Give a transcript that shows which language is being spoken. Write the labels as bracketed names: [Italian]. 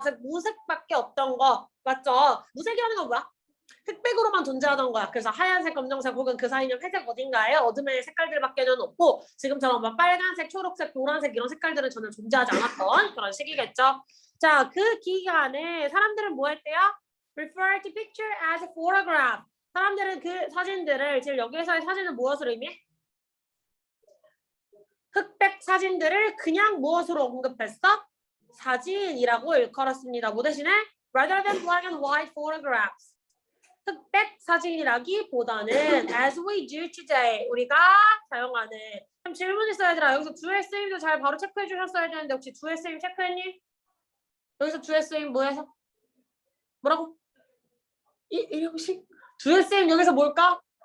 [Korean] 즉 무색밖에 없던 거 맞죠? 무색이라는 건 뭐야? 흑백으로만 존재하던 거야. 그래서 하얀색, 검정색 혹은 그 사이는 회색 어딘가에 어둠의 색깔들밖에는 없고 지금처럼 막 빨간색, 초록색, 노란색 이런 색깔들은 전혀 존재하지 않았던 그런 시기겠죠. 자, 그 기간에 사람들은 뭐 했대요? [English] Refer to picture as a photograph. [Korean] 사람들은 그 사진들을 지금 여기에서의 사진은 무엇을 의미해? 흑백 사진들을 그냥 무엇으로 언급했어? 사진이라고 일컬었습니다. 뭐 대신에? [English] Rather than black and white photographs. [Korean] 흑백 사진이라기보다는 [English] as we do today [Korean] 우리가 사용하는 그럼 질문 있어야 되라. 여기서 주의 쓰임도 잘 바로 체크해 주셨어야 되는데 혹시 주의 쓰임 체크했니? 여기서 주의 쓰임 뭐해서? 뭐라고? 이형식 주의 쓰임 여기서 뭘까?